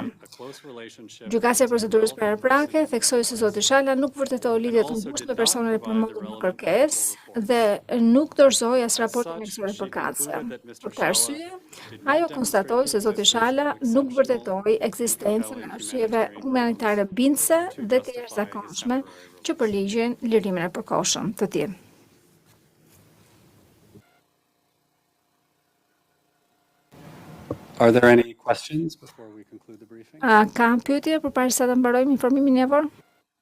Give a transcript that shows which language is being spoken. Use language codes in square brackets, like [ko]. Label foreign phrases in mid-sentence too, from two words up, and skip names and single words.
[sq] Gjykatësia e procedurës paraprake theksoi se zoti Shala nuk vërtetoi lidhje të ngushtë me personat e përmendur në kërkesë dhe nuk dorëzoi as raportin mjekësor përkatëse. Për këtë arsye, ajo konstatoi se zoti Shala nuk vërtetoi ekzistencën e arsyeve humanitare bindëse dhe të jashtëzakonshme që përligjin lirimin e përkohshëm të tij. [en] Are there any questions before we conclude the briefing? [sq] Ka pyetje përpara se ta mbarojmë informimin javor?